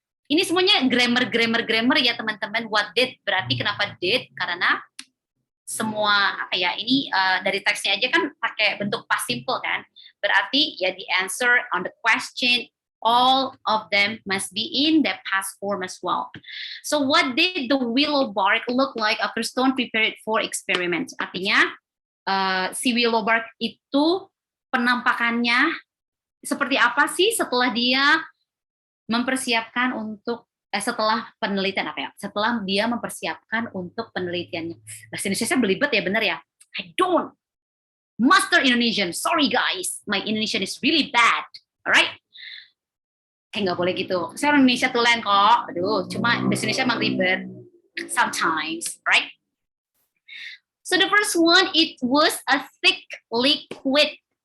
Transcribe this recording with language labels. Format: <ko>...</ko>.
<id>Ini semuanya grammar ya teman-teman.</id> <en>What did</en> <id>berarti kenapa did? Karena semua apa ya? Ini dari teksnya aja kan pakai bentuk past simple kan. Berarti ya</id> <en>the answer on the question, all of them must be in the past form as well. So what did the willow bark look like after Stone prepared it for experiment?</en> <id>Artinya si willow bark itu penampakannya seperti apa sih setelah dia mempersiapkan untuk setelah penelitian apa ya? Setelah dia mempersiapkan untuk penelitiannya. Bahasa Indonesia belibet ya, bener ya?</id> <en>I don't master Indonesian. Sorry guys, my Indonesian is really bad.</en> <id>Alright? Nggak boleh gitu. Saya orang Indonesia tulen kok. Aduh, cuma bahasa Indonesia emang ribet.</id> <en>Sometimes, right? So the first one, it was a thick liquid.</en>